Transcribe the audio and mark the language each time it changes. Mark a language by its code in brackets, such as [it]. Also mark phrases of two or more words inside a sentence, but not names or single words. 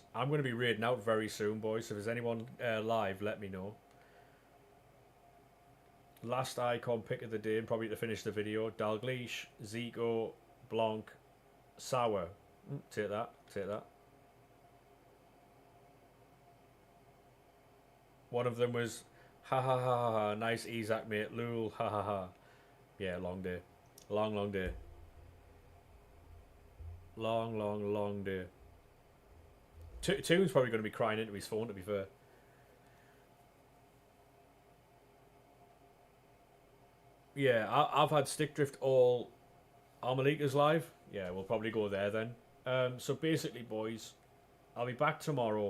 [en] I'm going to be raiding out very soon, boys. So if there's anyone live, let me know. Last icon pick of the day, and probably to finish the video. Dalglish, Zico, Blanc, Sour. Take that, take that. One of them was, ha ha ha ha ha, nice Isaac, mate, lul, ha ha ha. Yeah, long day. Long, long day. Long, long, long day. Toon's probably going to be crying into his phone, to be fair. Yeah, I've had stick drift all Armalika's live. Yeah, we'll probably go there then. So basically, boys, I'll be back tomorrow.